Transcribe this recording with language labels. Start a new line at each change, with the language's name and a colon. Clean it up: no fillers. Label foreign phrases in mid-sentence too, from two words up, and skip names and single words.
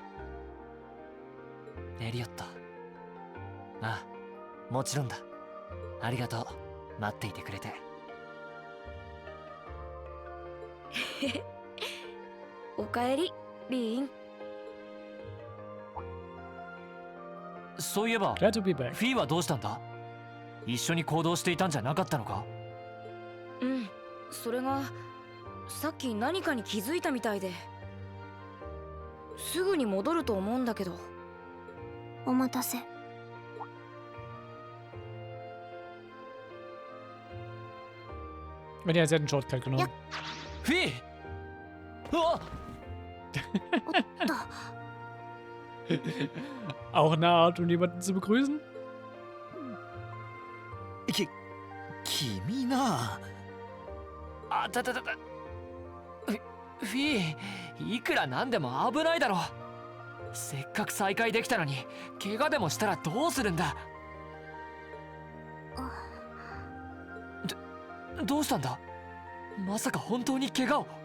Japanese: エリオットああもちろんだありがとう待っていてくれておかえりリーンそういえば
English: Glad to be back.
Japanese: フィーはどうしたんだ一緒に行動していたんじゃなかったのかそれがさっき何かに気づいたみたいですぐに戻ると思うんだけどお待たせ。
German: Wenn ihr jetzt einen Shortcut genommen.
Japanese: フィーうわ
German: Auch eine Art, um jemanden zu begrüßen?
Japanese: 君なあたたたたフィーいくらなんでも危ないだろせっかく再会できたのに怪我でもしたらどうするんだどうしたんだまさか本当に怪我を